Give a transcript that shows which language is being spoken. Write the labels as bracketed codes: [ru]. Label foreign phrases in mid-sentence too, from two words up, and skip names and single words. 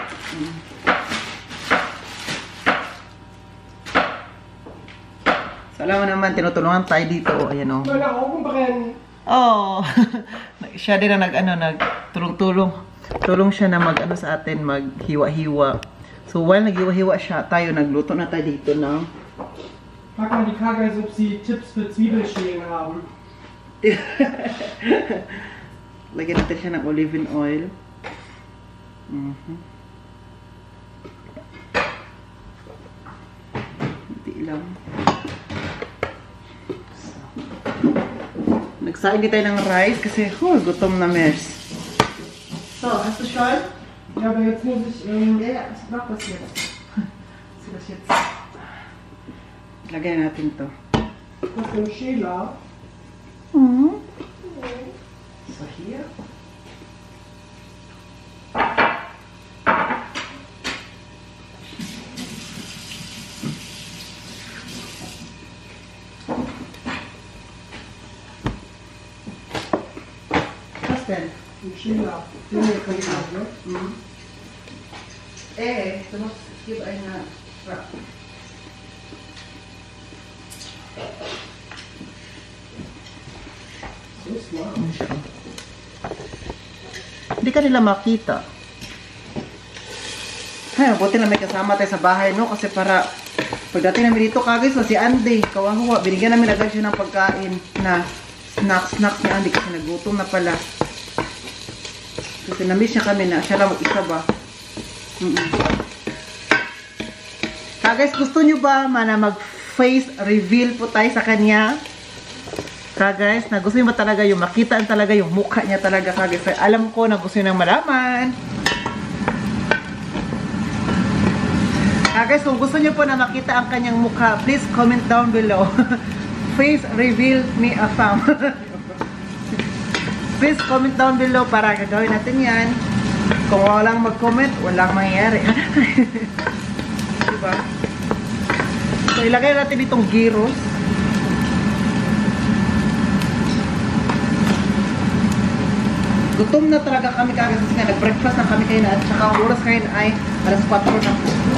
[tl] So, alam mo naman, tinutulungan tayo dito. O, ayan o. Wala ako kung bakit. Oh, siya din ang nagtulong-tulong. Tulong siya na sa atin, maghiwa-hiwa. So while naghiwa-hiwa siya, tayo nagluto na tayo dito na. [de] Frag mal die Kagais, ob sie Tipps für Zwiebelschälen haben. [tl] Lagyan natin siya ng [en] olive oil. [tl] Hindi lang. Nagsaing tayo ng rice kasi gutom na mes. [de] So, hast du schon? Ja, aber jetzt muss ich... Ja, ich mach das jetzt. Das jetzt. [tl] Lagyan natin to. [de] Was für ein Schäler? So, hier. Was denn? Ein Schäler. Den hier kann ich auch, ne? Du musst, ich gebe eine... [en] So smart. [tl] Hindi ka nila makita. Ay, buti na may kasama tayo sa bahay, no? Kasi para pagdating namin dito, kagis na si Andy, kawawa, binigyan namin agad siya ng pagkain na snacks ni Andy kasi nagutom na pala. Kasi na-miss niya kami na siya lang mag-isa ba. Guys, gusto nyo ba na mag- [en] face reveal [tl] po tayo sa kanya? Guys, na gusto nyo ba talaga yung makita talaga yung mukha niya talaga, guys? Alam ko na gusto nyo nang malaman. Guys, kung gusto nyo po na makita ang kanyang mukha, [en] please comment down below. Face reveal me a thumb. Please comment down below [tl] para gagawin natin yan. Kung walang mag-comment, walang mangyayari. Diba? So, ilagay natin itong gyros. Gutom na talaga kami kagad kasi nga nag-breakfast na kami kayo na at saka ang oras kayo ay alas 4 na po.